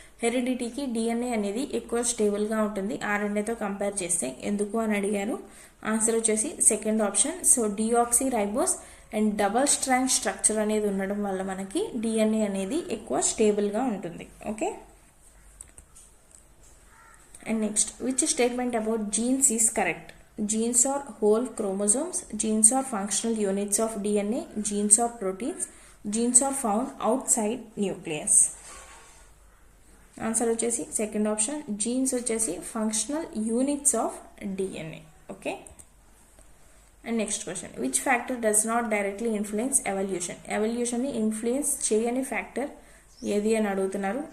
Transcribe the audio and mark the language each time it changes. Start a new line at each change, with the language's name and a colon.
Telugu: హెరిడిటీకి DNA అనేది ఎక్కువ స్టేబుల్గా ఉంటుంది ఆర్ఎన్ఏతో కంపేర్ చేస్తే. ఎందుకు అని అడిగారు. ఆన్సర్ వచ్చేసి second option. So deoxy ribose and double strand structure అనేది ఉండడం వల్ల మనకి డిఎన్ఏ అనేది ఎక్కువ స్టేబుల్గా ఉంటుంది.
English: Okay, and next, which statement about genes is correct? Genes are whole chromosomes, genes are functional units of DNA, genes are proteins, genes are found outside nucleus.
Telugu: Answer వచ్చేసి second option. Jeans వచ్చేసి functional units of DNA.
English: Okay, and next question, which factor does not directly influence evolution?
Telugu: ఎవల్యూషన్ని influence చేయని factor ఏది అని అడుగుతున్నారు.